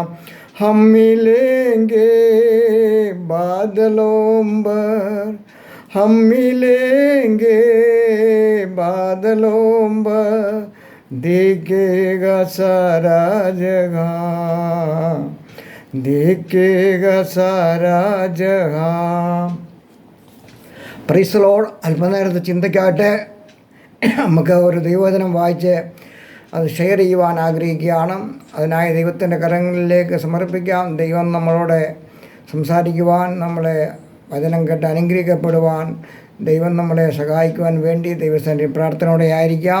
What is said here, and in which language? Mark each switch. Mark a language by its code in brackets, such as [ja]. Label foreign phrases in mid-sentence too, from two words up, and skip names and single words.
[hi] हम मिलेंगे बादलों पर, हम मिलेंगे बादलों पर, देखेगा सारा जगह, देखेगा सारा जगह। [en] Praise Lord. [ml] അല്പനേരത്തെ ചിന്തയ്ക്കായിട്ട് നമുക്ക് ഒരു ദൈവവചനം വായിച്ച് അത് ഷെയർ ചെയ്യുവാൻ ആഗ്രഹിക്കുകയാണ്. അതിനായി ദൈവത്തിൻ്റെ കരങ്ങളിലേക്ക് സമർപ്പിക്കാം. ദൈവം നമ്മളോട് സംസാരിക്കുവാൻ, നമ്മളെ വചനം കേട്ട് അനുഗ്രഹിക്കപ്പെടുവാൻ, ദൈവം നമ്മളെ സഹായിക്കുവാൻ വേണ്ടി ദൈവത്തിൻ്റെ പ്രാർത്ഥനയോടെ ആയിരിക്കാം.